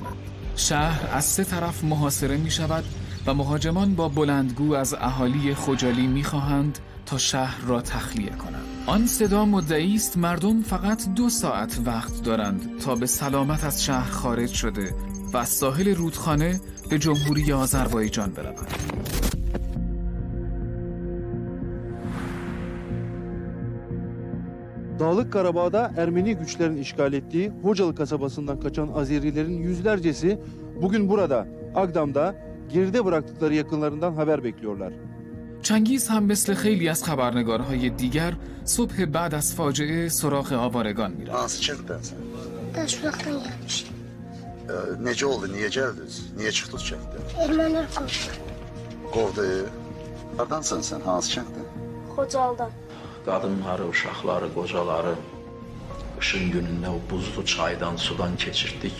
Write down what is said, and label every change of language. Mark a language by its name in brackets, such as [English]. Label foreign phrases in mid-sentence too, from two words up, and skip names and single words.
[Persian] شهر از سه طرف محاصره می شود و مهاجمان با بلندگو از اهالی خجالی می‌خواهند تا شهر را تخلیه کنند. آن صدا مدعی است مردم فقط 2 ساعت وقت دارند تا به سلامت از شهر خارج شده و از ساحل رودخانه به جمهوری آذربایجان بروند. [Turkish] Dağlık Karabağ'da Ermeni güçlerin işgal ettiği Hocalı kasabasından kaçan Azerilerin yüzlercesi bugün burada, Agdam'da geride bıraktıkları yakınlarından haber bekliyorlar. [Persian] چنگیز هم مثل خیلی از خبرنگارهای دیگر صبح بعد از فاجعه سراغ آوارگان می‌رفت. [Azerbaijani] Hansı kənddənsən? Daşbaqdan gəlmişik. Necə oldu, niyə gəldiniz? Niyə çıxdınız kənddən? Ermənilər qovdu. Qovdu. Hardansan sən, hansı kənddən? Xocalıdan. Qadınları, uşaqları, qocaları qışın günündə o buzlu çaydan, sudan keçirtdik.